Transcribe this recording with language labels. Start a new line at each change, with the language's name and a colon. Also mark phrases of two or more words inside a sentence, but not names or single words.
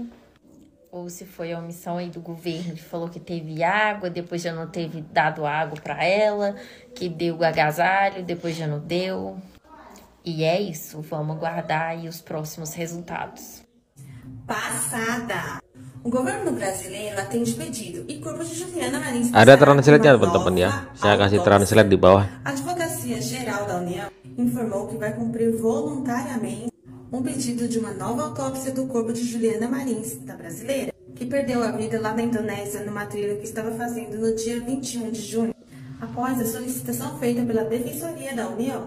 Portuguese: Ou se foi a omissão aí do governo que falou que teve água, depois já não teve dado água para ela, que deu agasalho, depois já não deu. E é isso, vamos aguardar aí os próximos resultados. Passada. O governo brasileiro atende pedido e corpo de Juliana Marins.
Indonesian: Ada translate-nya teman-teman ya. Saya kasih translate di bawah.
Portuguese: A Advocacia Geral da União informou que vai cumprir voluntariamente um pedido de uma nova autópsia do corpo de Juliana Marins, da brasileira, que perdeu a vida lá na Indonésia numa trilha que estava fazendo no dia 21 de junho, após a solicitação feita pela Defensoria da União.